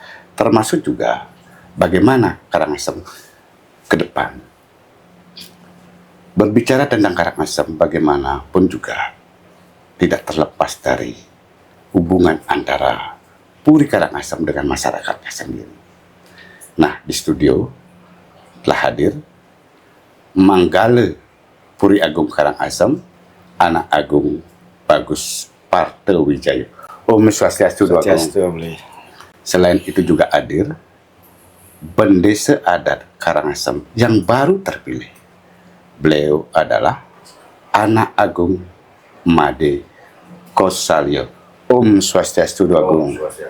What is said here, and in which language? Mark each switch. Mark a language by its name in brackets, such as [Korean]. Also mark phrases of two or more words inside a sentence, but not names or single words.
[Indonesian] Termasuk juga bagaimana Karangasem ke depan. Berbicara tentang Karangasem bagaimanapun juga tidak terlepas dari hubungan antara Puri Karangasem dengan masyarakatnya sendiri. Nah, di studio telah hadir Manggala Puri Agung Karangasem, Anak Agung Bagus Partewijaya. Om Swastiastu. Selain itu juga hadir Bendesa Adat Karangasem yang baru terpilih. Beliau adalah Anak Agung Made Kosalyo. Om Swastiastu, Agung.